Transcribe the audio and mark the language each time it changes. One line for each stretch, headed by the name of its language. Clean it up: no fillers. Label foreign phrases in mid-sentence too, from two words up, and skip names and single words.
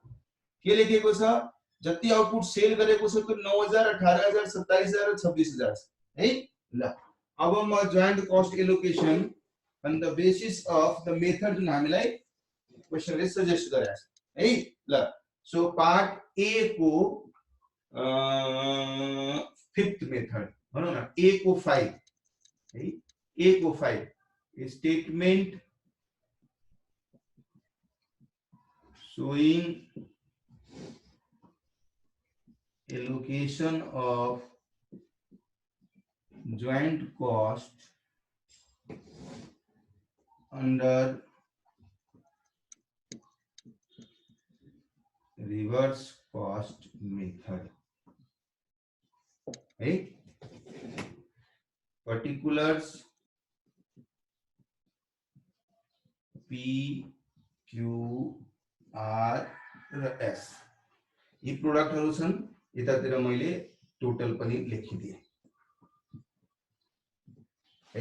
Nepali: के लेखेको छ, जति आउटपुट सेल गरेको छ त्यो 9000 18000 27000 र 26000 है। ल अब म
English: joint cost allocation on the basis of the method
Nepali: जुन हामीलाई क्वेशनले सजेस्ट गरेको छ है। ल सो
English: part A
Nepali: को
English: fifth method
Nepali: भनौं न, ए को 5 है, ए को 5 स्टेटमेंट
English: showing allocation of joint cost under reverse cost method है।
Nepali: particulars P Q R र S यी प्रोडक्टहरु छन्। यतातिर मैले टोटल पनि लेखिदिए है।